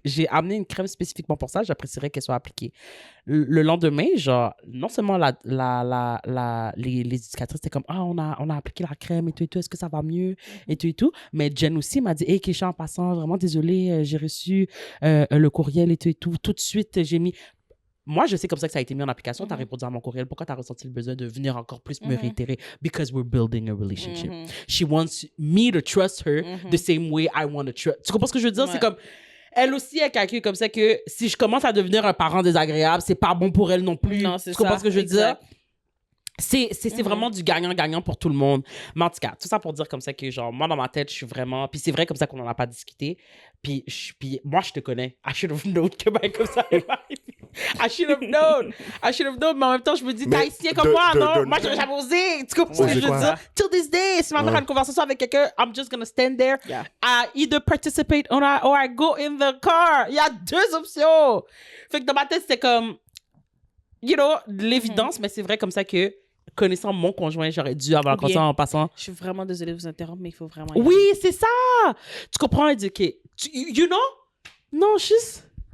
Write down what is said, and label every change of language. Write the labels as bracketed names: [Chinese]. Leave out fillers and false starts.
[French] J'ai amené une crème spécifiquement pour ça, j'apprécierais qu'elle soit appliquée. Le lendemain, genre, non seulement les éducatrices étaient comme, on a appliqué la crème et tout, est-ce que ça va mieux et tout, mais Jen aussi m'a dit, hey, Keisha, en passant, vraiment désolée, j'ai reçu le courriel et tout de suite, j'ai mis... Moi, je sais comme ça que ça a été mis en application. Tu as répondu à mon courriel. Pourquoi tu as ressenti le besoin de venir encore plus me réitérer? [English] Because we're building a relationship. She wants me to trust her the same way I want to trust. [French] Tu comprends ce que je veux dire? Ouais. C'est comme... Elle aussi, elle calcule comme ça que si je commence à devenir un parent désagréable, c'est pas bon pour elle non plus. Non, c'est tu comprends ça, ce que je veux exact. dire? C'est vraiment du gagnant-gagnant pour tout le monde. Mais en tout cas, tout ça pour dire comme ça que, genre, moi, dans ma tête, je suis vraiment... Puis c'est vrai comme ça qu'on n'en a pas discuté. Puis moi, je te connais. [English] I should have known [French] que ben comme ça allait m'arriver. [English] I should have known. [French] Mais en même temps, je me dis, t'es haïtien comme moi, non? Moi, j'aurais jamais osé. Tu comprends ce que je veux quoi? dire? [English] Till this day, [French] si ma mère a une conversation avec quelqu'un, [English] I'm just gonna stand there. Yeah. I either participate or I go in the car. [French] Il y a 2 options. Fait que dans ma tête, c'était comme... [English] You know, [French] l'évidence, mais c'est vrai comme ça que connaissant mon conjoint, j'aurais dû avoir un conseil en passant. Je suis vraiment désolée de vous interrompre, mais il faut vraiment... Oui, c'est ça! Tu comprends? Elle dit, OK, [English] you know? [French] Non, juste...